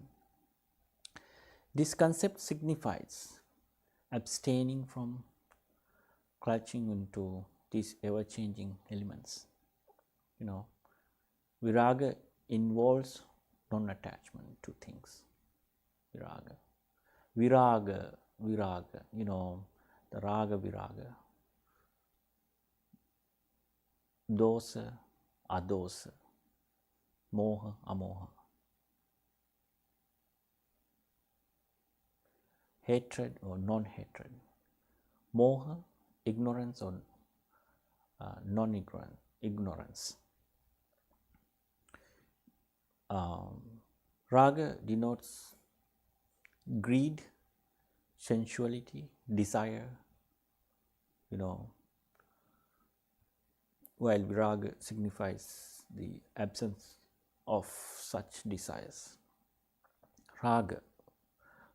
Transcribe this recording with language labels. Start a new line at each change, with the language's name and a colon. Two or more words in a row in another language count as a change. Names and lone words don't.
English: This concept signifies abstaining from clutching into these ever-changing elements. Viraga involves non-attachment to things.
Pali: Viraga, the raga, viraga. Dosa, adosa. Moha, amoha.
English: Hatred or non-hatred. Moha, ignorance or non-ignorance. Raga denotes greed, sensuality, desire, while viraga signifies the absence of such desires.